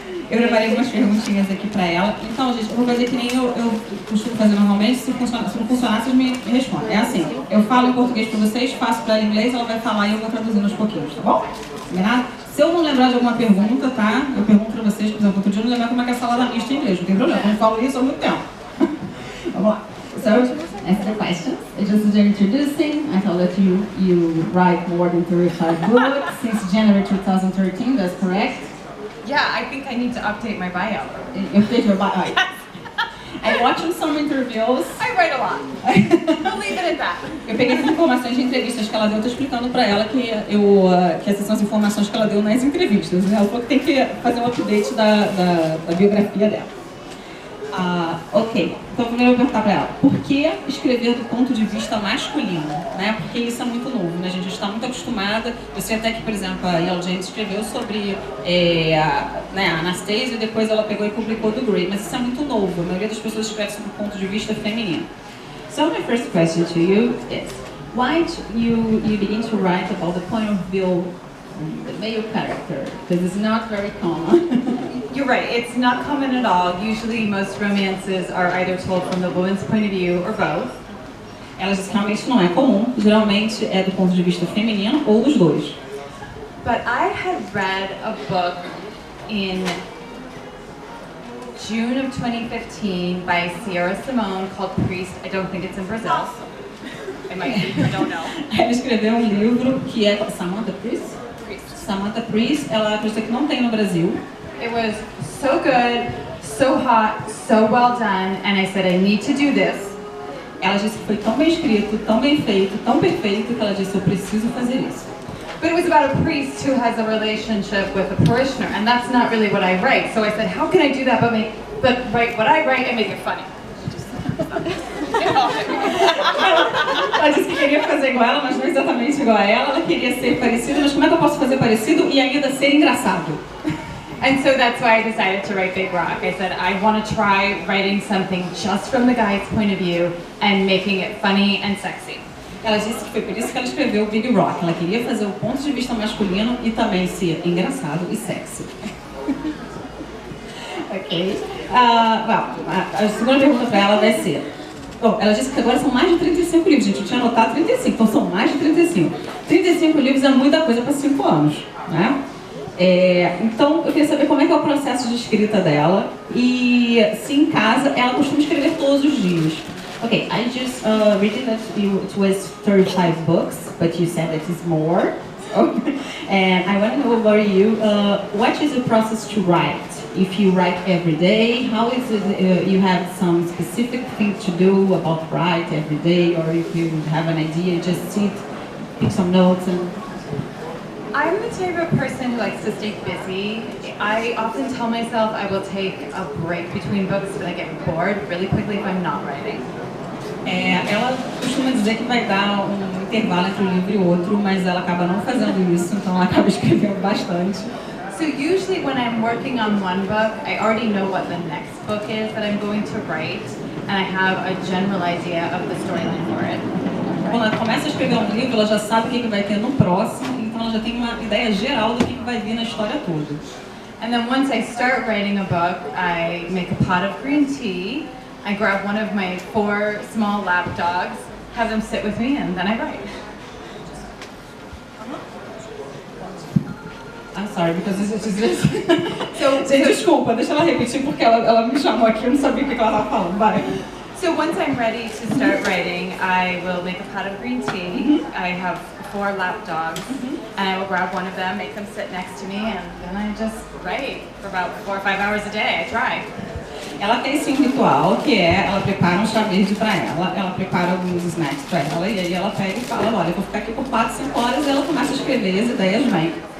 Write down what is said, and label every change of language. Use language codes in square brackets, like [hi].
[pt] Eu preparei algumas perguntinhas aqui pra ela. Então, gente, eu vou fazer que nem eu costumo fazer normalmente. Se não funcionar, vocês me respondem. É assim, eu falo em português pra vocês, faço pra ela em inglês, ela vai falar e eu vou traduzindo aos pouquinhos, tá bom? Combinado? Se eu não lembrar de alguma pergunta, tá? Eu pergunto pra vocês, por exemplo, outro dia eu não lembrar como é que é salada mista em inglês, não tem problema, eu não falo isso há muito tempo. Vamos lá. [en] So, as the questions, just introducing, I thought that you write more than 35 books since January 2013, that's correct? Yeah, I think I need to update my bio. You update your bio? I'm watching some interviews. I write a lot. I'll leave it at that. [pt] Eu peguei essas informações de entrevistas que ela deu, tô explicando pra ela que essas são as informações que ela deu nas entrevistas. Ela falou que tem que fazer um update da biografia dela. Ok, então primeiro eu vou perguntar pra ela, por que escrever do ponto de vista masculino? Né? Porque isso é muito novo, né? A gente está muito acostumada, eu sei até que, por exemplo, a Yellow James escreveu sobre a Anastasia e depois ela pegou e publicou do Grey, mas isso é muito novo, a maioria das pessoas escreve sobre o ponto de vista feminino. [en] So my first question to you is, why you begin to write about the point of view the male character? Because it's not very common. You're right, it's not common at all. Usually most romances are either told from the woman's point of view or both. [pt] Ela diz que realmente não é comum, geralmente é do ponto de vista feminino ou dos dois. [en] But I had read a book in June of 2015 by Sierra Simone called Priest. I don't think it's in Brazil. It might be, I don't know. [pt] Ela escreveu um livro que é Samantha Priest? Samantha Priest, ela acredita que não tem no Brasil. [en] It was so good, so hot, so well done, and I said I need to do this. [pt] Ela disse que foi tão bem escrito, tão bem feito, tão perfeito que ela disse eu preciso fazer isso. [en] But it was about a priest who has a relationship with a parishioner, and that's not really what I write. So I said, how can I do that but write what I write and make it funny? [pt] Ela disse que queria fazer igual ela, mas não exatamente igual a ela. Ela queria ser parecida, mas como é que eu posso fazer parecido e ainda ser engraçado? [en] And so that's why I decided to write Big Rock. I said I want to try writing something just from the guy's point of view and making it funny and sexy. [pt] Ela disse que foi por isso que ela escreveu Big Rock. Ela queria fazer o ponto de vista masculino e também ser engraçado e sexy. Ok. A segunda pergunta para ela vai ser... Bom, ela disse que agora são mais de 35 livros, gente. Eu tinha anotado 35, então são mais de 35. 35 livros é muita coisa para 5 anos, né? Então, eu queria saber como é que é o processo de escrita dela e se em casa ela costuma escrever todos os dias. [en] Okay, I just read that it was 35 books, but you said that it's more. So, and I want to know about you, what is the process to write? If you write every day, how is it, you have some specific thing to do about write every day, or if you have an idea, just sit, pick some notes and... I'm the type of person who likes to stay busy. I often tell myself I will take a break between books, but I get bored really quickly if I'm not writing. [pt] Ela costuma dizer que vai dar intervalo entre um livro e outro, mas ela acaba não fazendo isso, então ela acaba escrevendo bastante. [en] So usually when I'm working on one book, I already know what the next book is that I'm going to write, and I have a general idea of the storyline for it. [pt] Quando ela começa a escrever um livro, ela já sabe o que vai ter no próximo, então ela já tem uma ideia geral do que vai vir na história toda. [en] And then once I start writing a book, I make a pot of green tea, I grab one of my 4 small lap dogs, have them sit with me, and then I write. I'm sorry, because this is this. [pt] Gente, desculpa, deixa ela repetir porque ela me chamou aqui, eu não sabia o que ela estava falando. Vai. [en] So once I'm ready to start writing, I will make a pot of green tea. I have 4 lap dogs, and I will grab one of them, make them sit next to me, and then I just write for about 4 or 5 hours a day. I try. [pt] Ela tem esse ritual que ela prepara um chá verde para ela prepara alguns snacks para ela, e aí ela pega e fala, olha, eu vou ficar aqui por 4, 5 horas, e ela começa a escrever, as ideias vêm.